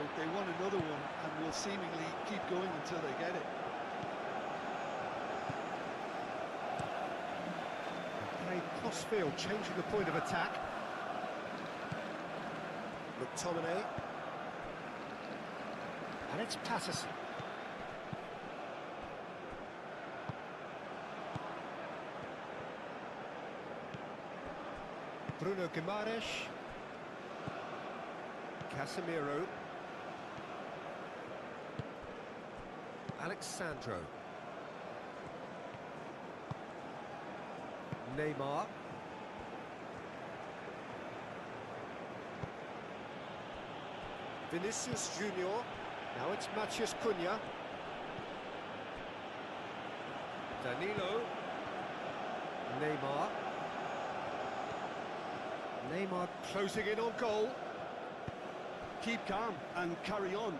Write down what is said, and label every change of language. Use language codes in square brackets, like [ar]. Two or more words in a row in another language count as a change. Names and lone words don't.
[en] They want another one and will seemingly keep going until they get it. Played cross-field, changing the point of attack. McTominay. And it's Patterson. Bruno Guimaraes. Casemiro. Alexandro. Neymar. Vinicius Junior. Now it's Matheus Cunha. Danilo. Neymar. Neymar closing in on goal. Keep calm and carry on.